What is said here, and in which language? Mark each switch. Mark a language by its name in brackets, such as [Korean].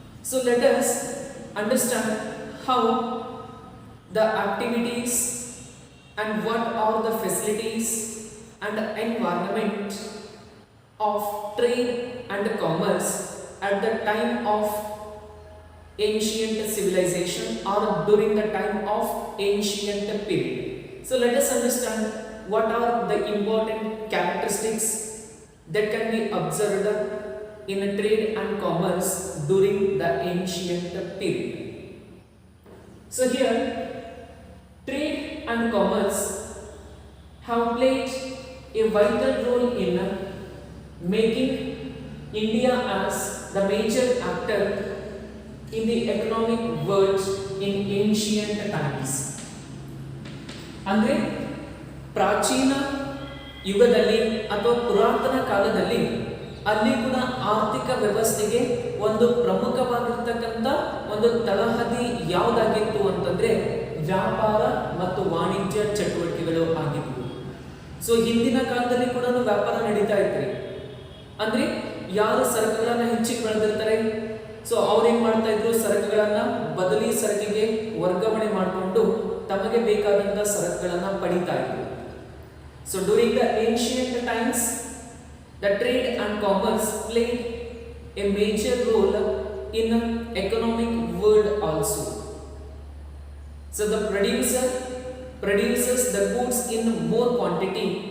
[English] So let us understand how the activities and what are the facilities and environment of trade and commerce at the time of ancient civilization or during the time of ancient period. So let us understand what are the important characteristics that can be observed in a trade and commerce during the ancient period. So here trade and commerce have played a vital role in making India as the major actor in the economic world in ancient times. [Kannada] ಅಂದ್ರೆ ಪ್ರಾಚೀನ ಯುಗದಲ್ಲಿ ಅಥವಾ ಪುರಾತನ ಕಾಲದಲ್ಲಿ ಅಲ್ಲಿ ಕೂಡ ಆರ್ಥಿಕ ವ್ಯವಸ್ಥೆಗೆ ಒಂದು ಪ್ರಮುಖವಾಗಿರ್ತಕ್ಕಂಥ ಒಂದು ತಳಹದಿ ಯಾವುದಾಗಿತ್ತು ಅಂತಂದ್ರೆ ವ್ಯಾಪಾರ ಮತ್ತು ವಾಣಿಜ್ಯ ಚಟುವಟಿಕೆಗಳು ಆಗಿದ್ವು. ಸೊ ಹಿಂದಿನ ಕಾಲದಲ್ಲಿ ಕೂಡ ವ್ಯಾಪಾರ ನಡೀತಾ ಇತ್ತು. ಅಂದ್ರೆ ಯಾರು ಸರಕುಗಳನ್ನ ಹೆಚ್ಚಿಗೆ ಬೆಳೆದಿರ್ತಾರೆ, ಸೊ ಅವ್ರು ಏನ್ ಮಾಡ್ತಾ ಇದ್ರು, ಸರಕುಗಳನ್ನ ಬದಲಿ ಸರಕಿಗೆ ವರ್ಗಾವಣೆ ಮಾಡಿಕೊಂಡು ತಮಗೆ ಬೇಕಾದಂತ ಸರಕುಗಳನ್ನ ಪಡಿತಾ ಇದ್ರು. [English] So during the ancient times the trade and commerce played a major role in economic world also. So the producer produces the goods in more quantity.